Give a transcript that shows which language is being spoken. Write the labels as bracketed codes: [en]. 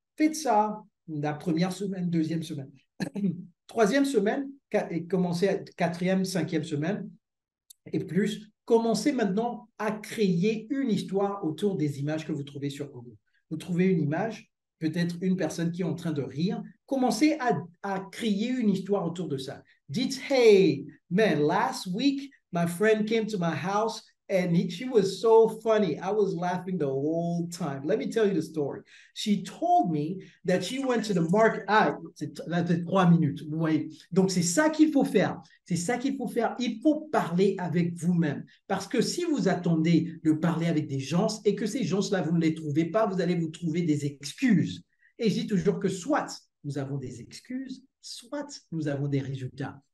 [fr] Faites ça la première semaine, deuxième semaine. Troisième semaine, et commencez à quatrième, cinquième semaine et plus, commencez maintenant à créer une histoire autour des images que vous trouvez sur Google. Vous trouvez une image, peut-être une personne qui est en train de rire, commencez à créer une histoire autour de ça. Dites, [en] hey, man, last week, my friend came to my house and she was so funny. I was laughing the whole time. Let me tell you the story. She told me that she went to the market. [fr] Ah, c'est 3 minutes. Vous voyez. Donc, c'est ça qu'il faut faire. C'est ça qu'il faut faire. Il faut parler avec vous-même. Parce que si vous attendez de parler avec des gens et que ces gens-là, vous ne les trouvez pas, vous allez vous trouver des excuses. Et je dis toujours que soit nous avons des excuses, soit nous avons des résultats.